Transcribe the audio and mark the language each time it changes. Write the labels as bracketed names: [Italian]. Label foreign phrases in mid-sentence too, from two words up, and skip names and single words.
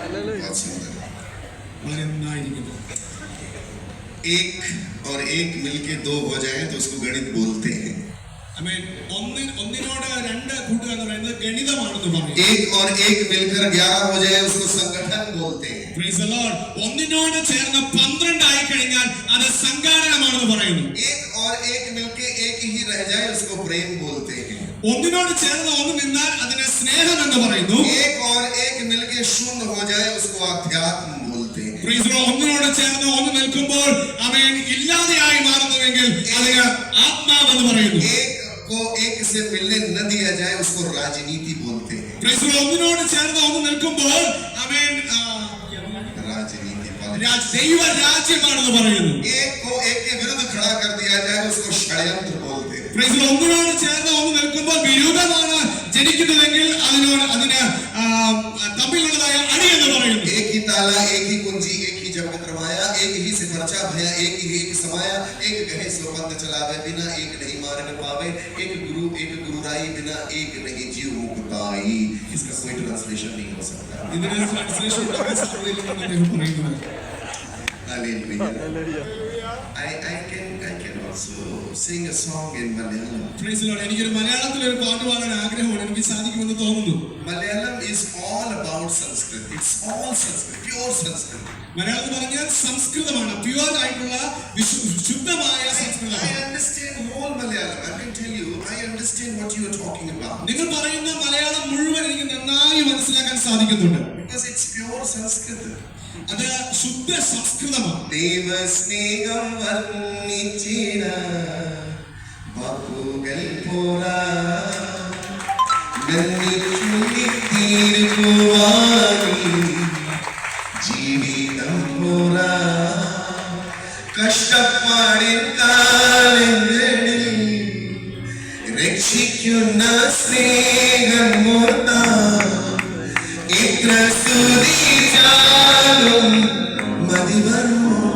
[Malayalam] വളരെ നന്നായിരിക്കുന്നു. [Hindi] एक और एक मिलके दो हो जाए तो उसको गणित बोलते हैं. [Malayalam] ആമേൻ. ഒന്നിനോട് രണ്ട് കൂട്ടുക എന്ന് പറയുന്നത് ഗണിതമാണെന്ന് പറയും. [Hindi] एक और एक मिलकर 11 हो जाए उसको संगठन बोलते हैं. [English] Praise the Lord. [Malayalam] ഒന്നിനോട് ചേർന്ന് 12 ആയി കഴിഞ്ഞാൽ അത് സംഘാടനമാണെന്ന് പറയുന്നു. [Hindi] एक और एक मिलके एक ही रह जाए उसको प्रेम बोलते हैं. [Malayalam] ഒന്നിനോട് ചേർന്ന് ഒന്ന് നിന്നാൽ അതിനെ സ്നേഹം എന്ന് പറയുന്നു. [Hindi] एक और एक मिलके शून्य हो जाए उसको अध्यात्म बोलते हैं. [English] Praise the Lord. [Malayalam] ഒന്നിനോട് ചേർന്ന് ഒന്ന് നിൽക്കുമ്പോൾ അവൻ ഇല്ലാതെയായി മാറുന്നുവെങ്കിൽ അതിന് ആത്മാവ് എന്ന് പറയുന്നു. [Hindi] एक को एक से मिलने न दिया जाए उसको राजनीति बोलते हैं. [English] Praise the Lord. [Malayalam] ഒന്നിനോട് ചേർന്ന് ഒന്ന് നിൽക്കുമ്പോൾ അവൻ [Hindi] राजनीति [Malayalam] ദൈവ രാജ്യമാണെന്ന് പറയുന്നു. [Hindi] एक को एक के विरुद्ध खड़ा कर दिया जाए उसको षड्यंत्र बोलते हैं. [English] Praise the Lord. [Malayalam] ഒന്നിനോട് ചേർന്ന് ഒന്ന് നിൽക്കുമ്പോൾ വിരോധമാണ് ജനിക്കുന്നതെങ്കിൽ അതിന് തമ്മിലുള്ളതായ അടി എന്ന് പറയുന്നു. [Hindi] एक ही ताला एक ही कुंजी एक ही जब करवाया एक ही से पर्चा भया एक ही एक समाया एक कहे सो पंथ चलावे बिना एक नहीं मार्ग पावे एक गुरु राई बिना एक नहीं जीव मुक्ताई. इसका कोई ट्रांसलेशन नहीं हो सकता. [Malayalam] ഇതിന് ട്രാൻസ്ലേഷൻ ഉണ്ടാക്കാൻ സാധ്യതയില്ലെന്ന് അദ്ദേഹം പറയുന്നു. [English] Hallelujah. I can also sing a song in Malayalam. Praise the Lord. [Malayalam] എനിക്കൊരു മലയാളത്തിൽ ഒരു പാട്ട് പാടാൻ ആഗ്രഹമാണ്. എനിക്ക് സാധിക്കുമെന്ന് തോന്നുന്നു. [English] Malayalam is all about Sanskrit. It's all Sanskrit, pure Sanskrit. [Malayalam] മലയാളം എന്ന് പറഞ്ഞാൽ സംസ്കൃതമാണ്. പ്യുവർ ആയിട്ടുള്ള ശുദ്ധമായ സംസ്കൃതം. [English] I understand whole Malayalam. I can tell you, I understand what you are talking about. [Malayalam] നിങ്ങൾ പറയുന്ന മലയാളം മുഴുവൻ എനിക്ക് നന്നായി മനസ്സിലാക്കാൻ സാധിക്കുന്നുണ്ട്. [English] Because it's pure Sanskrit. [Malayalam] അത് ശുദ്ധ സംസ്കൃതമാണ്. ദൈവസ്നേഹം വർണ്ണിച്ചിട വാക്കുകൾ പോരാ ജീവിതം പോരാ കഷ്ടപ്പാടിൻ കാലങ്ങളിൽ രക്ഷിക്കുന്ന സ്നേഹം മോർത്താ ഇത്ര സ്തുതിച്ചാലും മതി വരുമോ